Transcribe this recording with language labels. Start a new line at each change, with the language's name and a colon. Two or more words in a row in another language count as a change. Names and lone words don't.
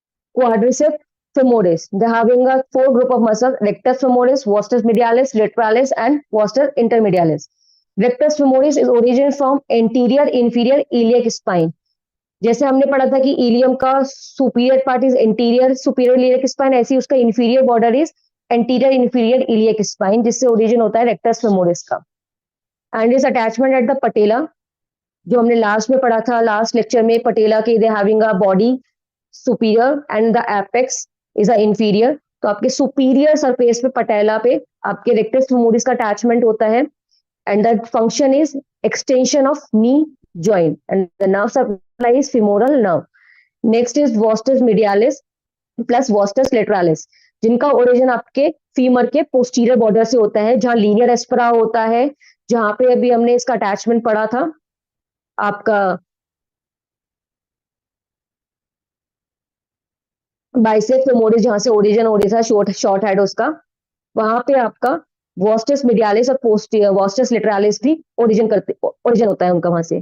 English: quadriceps femoris. They're having a four group of muscles: rectus femoris, vastus medialis, lateralis, and vastus intermedialis. Rectus femoris is origin from anterior inferior iliac spine.
Hindi: जैसे हमने पढ़ा था कि इलियम का
English: superior part is interior superior iliac spine,
Hindi: ऐसे ही उसका
English: inferior border is anterior inferior iliac spine,
Hindi: जिससे ओरिजिन होता है
English: rectus femoris
Hindi: का.
English: and is attachment at the patella,
Hindi: जो हमने लास्ट में पढ़ा था,
English: last lecture में, पटेला के they having a body superior and the apex is a inferior.
Hindi: तो आपके
English: superior surface
Hindi: पे पटेला पे आपके
English: rectus femoris
Hindi: का अटैचमेंट होता है.
English: and the function is extension of knee joint and the nerve supply is femoral nerve. Next is vastus medialis plus vastus lateralis,
Hindi: जिनका ओरिजिन आपके फीमर के
English: posterior border
Hindi: से होता है, जहां
English: linea aspera
Hindi: होता है, जहां पे अभी हमने इसका अटैचमेंट पढ़ा था आपका
English: bicep femoris,
Hindi: जहां से ओरिजिन हो रहा था
English: short head
Hindi: उसका, वहां पे आपका
English: vastus medialis
Hindi: और
English: posterior vastus lateralis
Hindi: भी ओरिजिन होता है उनका वहां से.